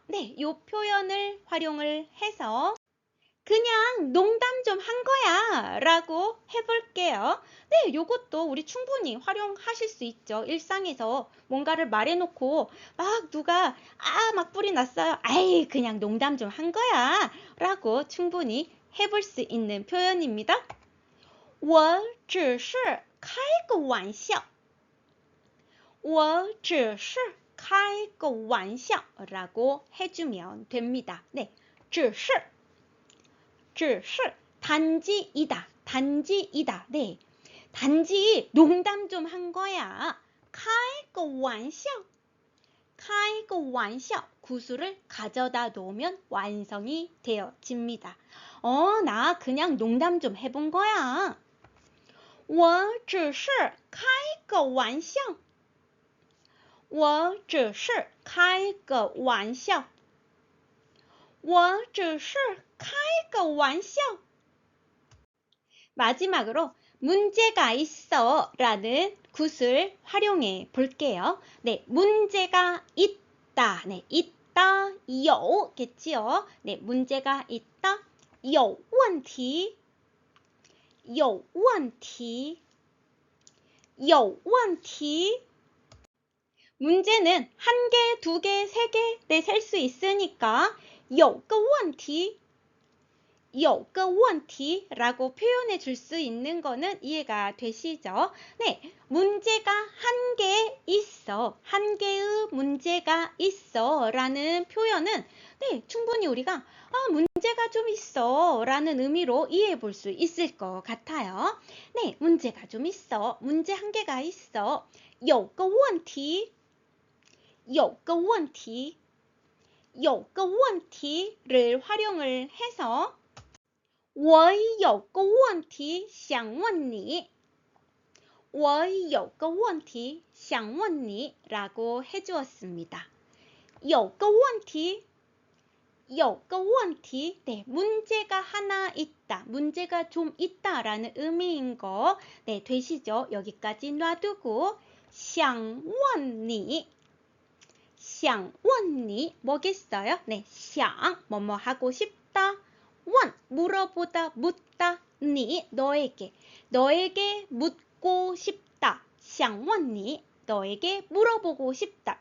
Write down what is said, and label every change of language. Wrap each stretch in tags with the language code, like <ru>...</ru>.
<ko>네, 이 표현을 활용을 해서 그냥 농담 좀 한 거야 라고 해볼게요. 네, 요것도 우리 충분히 활용하실 수 있죠. 일상에서 뭔가를 말해놓고 막 누가 막 뿔이 났어요. 아이, 그냥 농담 좀 한 거야 라고 충분히 해볼 수 있는 표현입니다.</ko> <zh>我只是开个玩笑，我只是开个玩笑</zh> <ko>라고 해주면 됩니다. 네, 只是只是 단지이다, 단지이다. 네, 단지 농담 좀 한 거야.</ko> <zh>开个玩笑, 开个玩笑.</zh> <ko>구술을 가져다 놓으면 완성이 되어집니다. 나 그냥 농담 좀 해본 거야.</ko> <zh>我只是开个玩笑，我只是开个玩笑，我只是开个玩笑。</zh> <ko>마지막으로 문제가 있어 라는 구술 활용해 볼게요. 네, 문제가 있다. 네, 있다, 有겠지요. 네, 문제가 있다,</ko> <zh>有问题，有问题，有问题。</zh> <ko>문제는 한 개, 두 개, 세 개, 네, 셀 수 있으니까</ko> <zh>有个问题，有个问题</zh> <ko>라고 표현해 줄 수 있는 거는 이해가 되시죠? 네, 문제가 한 개 있어, 한 개의 문제가 있어 라는 표현은 네, 충분히 우리가 문제가 좀 있어 라는 의미로 이해해 볼 수 있을 것 같아요. 네, 문제가 좀 있어, 문제 한 개가 있어,</ko> <zh>有个问题，有个问题，有个问题</zh> <ko>를 활용을 해서</ko> <zh>我有个问题想问你，我有个问题想问你</zh> <ko>라고 해주었습니다.</ko> <zh>有个问题，有个问题.</zh> <ko>네, 문제가 하나 있다, 문제가 좀 있다라는 의미인 거 네, 되시죠? 여기까지 놔두고</ko> <zh>想问你, 想问你</zh> <ko>뭐겠어요? 네, 想 뭐뭐 하고 싶다, 问 물어보다, 묻다, 你 너에게, 너에게 묻고 싶다,</ko> <zh>想问你</zh> <ko>너에게 물어보고 싶다.</ko>